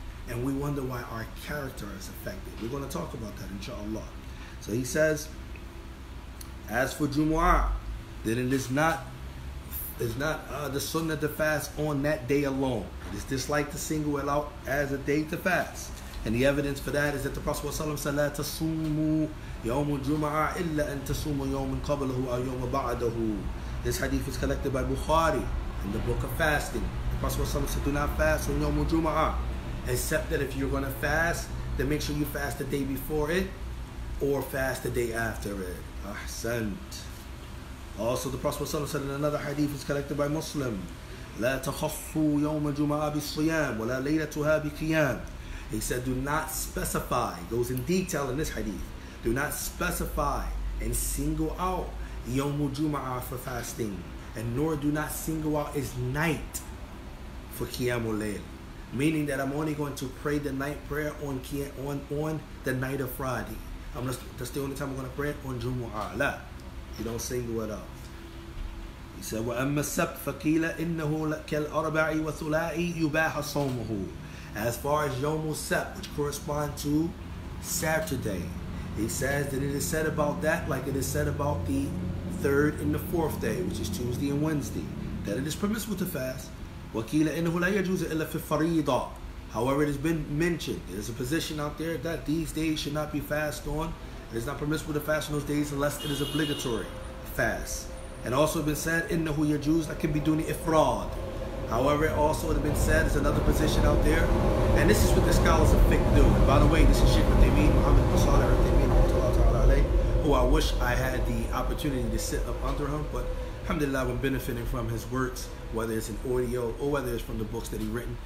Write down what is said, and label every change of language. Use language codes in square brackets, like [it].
[en] And we wonder why our character is affected. We're going to talk about that, inshallah. So he says, as for Jumu'ah, then it is not the sunnah to fast on that day alone. It is disliked to single it out as a day to fast. And the evidence for that is that the Prophet ﷺ said, [ar] لا تصوموا يوم الجمعة إلا أن تصوموا يوم قبله أو يوم بعده. [en] This hadith is collected by Bukhari in the book of fasting. The Prophet ﷺ said, do not fast on Yawm al-Jum'ah, except that if you're going to fast, then make sure you fast the day before it or fast the day after it. Ahsant. Also, the Prophet ﷺ said in another hadith is collected by Muslim, [ar] لا تخصوا يوم الجمعة بالصيام ولا ليلتها بقيام. [en] He said, do not specify, goes in detail in this hadith, do not specify and single out Yawm al-Jum'ah for fasting, and nor do not single out its night for Qiyamul Layl. Meaning that I'm only going to pray the night prayer on the night of Friday. That's the only time I'm going to pray it on Jumu'ah. La. You don't single it out. He said, [ar] وَأَمَّا السَّبْتِ فَقِيلَ إِنَّهُ كَالْأَرْبَعِ وَثُلَاءِ يُبَاحَ صَوْمُهُ. [en] As far as Yawm al-Sabt, which corresponds to Saturday, he says that it is said about that like it is said about the third and the fourth day, which is Tuesday and Wednesday, that it is permissible to fast. [ar] وَقِيلَ إِنَّهُ لَا يَجُوزُ إِلَّا فِي الفَّرِيضَةِ. [en] However, it has been mentioned, there's a position out there that these days should not be fasted on. It is not permissible to fast on those days unless it is obligatory fast. And also been said, [ar] إِنَّهُ يَجُوزُ لَكِنْ بِدُونِ إِفْرَادٍ. [en] However, it also has been said, there's another position out there, and this is what the scholars of fiqh do. And by the way, this is Sheikh Uthaymeen, Muhammad bin Salih Al-Uthaymeen, who I wish I had the opportunity to sit up under him, but alhamdulillah, I've been benefiting from his works, whether it's in audio or whether it's from the books that he's written.